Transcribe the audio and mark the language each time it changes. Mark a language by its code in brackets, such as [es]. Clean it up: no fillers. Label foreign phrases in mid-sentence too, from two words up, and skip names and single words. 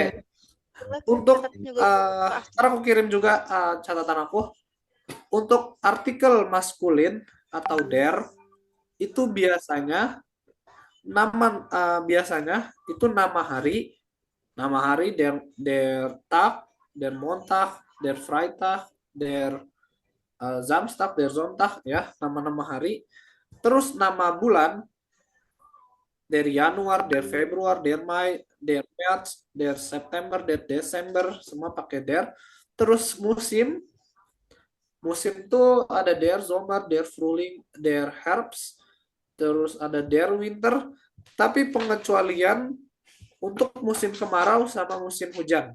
[id] oke. Untuk ntar aku kirim juga catatan aku. Untuk artikel maskulin atau der itu biasanya itu nama hari [de] der Tag, der Montag, der Freitag, der Samstag, der Sonntag [id] ya, nama-nama hari. Terus nama bulan [de] der Januar, der Februar, der Mai, der März, der September, der Desember, [id] semua pakai der. Terus musim tuh ada [de] der Sommer, der Frühling, der Herbst, [id] terus ada [de] der Winter, [id] tapi pengecualian untuk musim kemarau sama musim hujan.